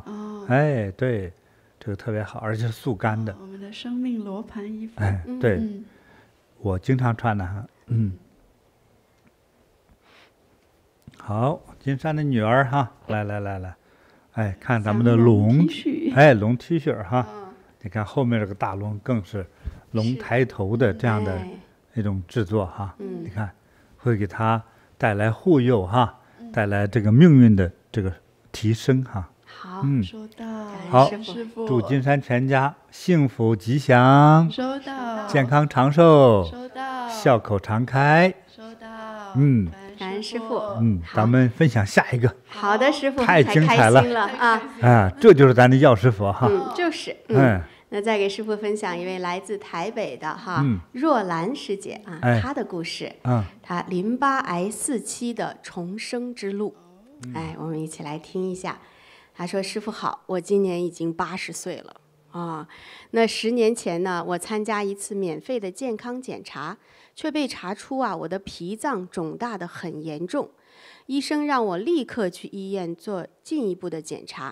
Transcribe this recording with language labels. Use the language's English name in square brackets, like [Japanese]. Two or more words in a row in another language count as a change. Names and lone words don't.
[Chinese] 哎，對，這個特別好，而且是速乾的。我們的生命羅盤衣服。哎，對，我經常穿的哈。好，金山的女兒哈，來，哎，看咱們的龍，哎，龍 T 恤哈，你看後面這個大龍更是龍抬頭的這樣的一種制作哈，你看會給他帶來護佑哈，帶來這個命運的這個提升哈。好，收到。好，祝金山全家幸福吉祥，收到。健康長壽，收到。笑口常開，收到。感恩師父。咱們分享下一個。好的，師父，太精彩了啊！這就是咱的藥師佛哈。就是。那再給師父分享一位來自台北的哈若蘭師姐啊，她的故事。她淋巴癌4期的重生之路。哎，我們一起來聽一下。她說：“師父好，我今年已經80歲了啊。那10年前呢，我參加一次免費的健康檢查，卻被查出啊，我的脾臟腫大得很嚴重。醫生讓我立刻去醫院做進一步的檢查。